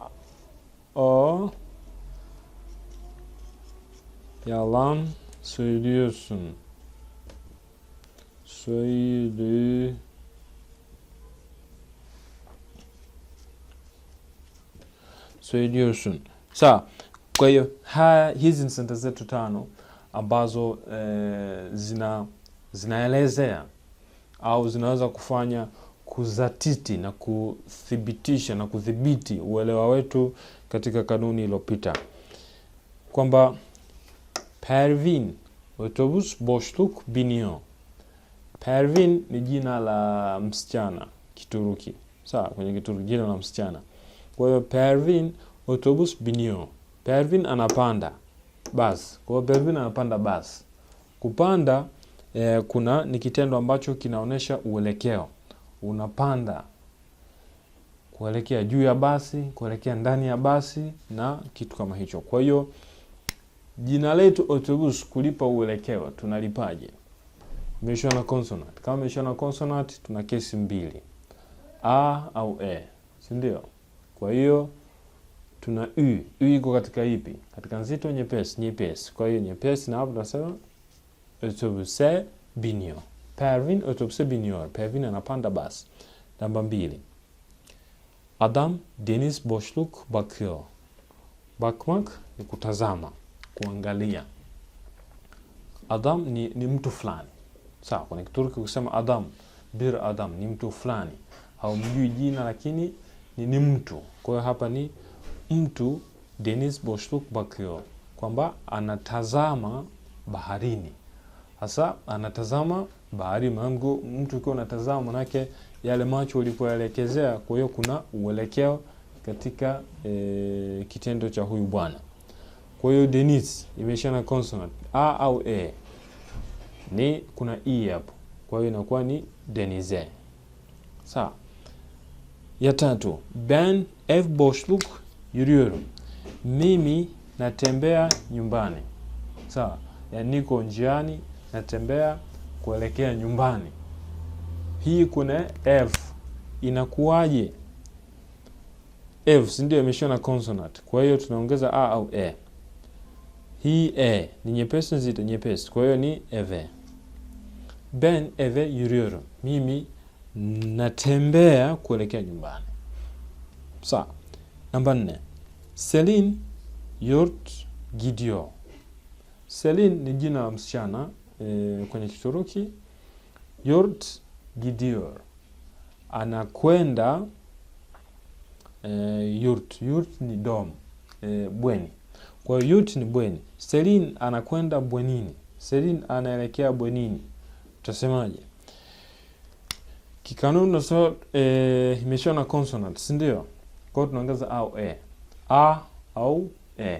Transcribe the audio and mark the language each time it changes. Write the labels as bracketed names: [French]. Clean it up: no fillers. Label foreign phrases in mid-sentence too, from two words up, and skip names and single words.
[Turkish] O yalan söylüyorsun. Söylüyorsun. [Swahili] Sawa. Kwa hiyo hizi ni sentensi zetu 5 ambazo zinaelezea au zinaweza kufanya kuzatiti na kuthibitisha na kudhibiti uelewa wetu katika kanuni iliyopita, kwamba Pervin [Turkish] otobüs boşluk biniyor. [Swahili] Pervin ni jina la msichana Kituruki. Sawa, kwenye Kituruki jina la msichana. Kwa hiyo Pervin [Turkish] otobüs biniyor. [Swahili] Pervin anapanda basi. Kwa hiyo Pervin anapanda basi. Kupanda kuna ni kitendo ambacho kinaonesha uelekeo. Unapanda kuelekea juu ya basi, kuelekea ndani ya basi na kitu kama hicho. Kwa hiyo jina letu otobus kulipa uelekeo tunalipaje? Imeishwa na consonant. Kama imeishwa na consonant tuna kesi mbili, a au e, si ndio? Kwa hiyo tuna u. U iko katika ipi? Katika nzito, nyepesi, nyepesi. Kwa hiyo nyepesi, na hapo tunasema [Turkish] otobüse biniyor. Pervin otobüse biniyor. [Swahili] Pervin anapanda basi. Namba 2. [Turkish] Adam deniz boşluk bakıyor. [Swahili] Bakmak ni kutazama, kuangalia. Adam ni mtu fulani. Sawa, kwa Kituruki kusema adam, [Turkish] bir adam [Swahili] ni mtu fulani. Haumjui jina lakini ni mtu. Kwa hiyo hapa ni mtu [Turkish] deniz boşluk bakıyor. [Swahili] Kwamba anatazama baharini. Hasa anatazama bahari. Mtu ukiwa unatazama manake yale macho ulipoelekezea, kwa hiyo kuna uelekeo katika kitendo cha huyu bwana. Kwa hiyo deniz imeisha na consonant a au e, ni kuna i hapo, kwa hiyo inakuwa ni denize. Sawa. Ya 3, [Turkish] ben ev boşluk yürüyorum. [Swahili] Mimi natembea nyumbani. Sawa, yani niko njiani natembea kuelekea nyumbani. Hii kuna ev inakuwaje? Ev si ndio imeshona na consonant, kwa hiyo tunaongeza a au e. Hii e ni nyepesi, nzito, nyepesi, kwa hiyo ni eve. [Turkish] Ben eve yürüyorum. [Swahili] Mimi natembea kuelekea nyumbani. Sawa. Namba 4. [Turkish] Selin yurt gidiyor. [Swahili] Selin ni jina la msichana kwenye Kituruki. [Turkish] Yurt gidiyor, [Swahili] anakwenda yurt. Yurt ni dom, bweni. Kwa hiyo yurt ni bweni. Selin anakwenda bwenini. Selin anaelekea bwenini. Tutasemaje? Kikanuni na so imeshona na consonant, si ndio? Kwa hiyo tunaongeza au e. A au e.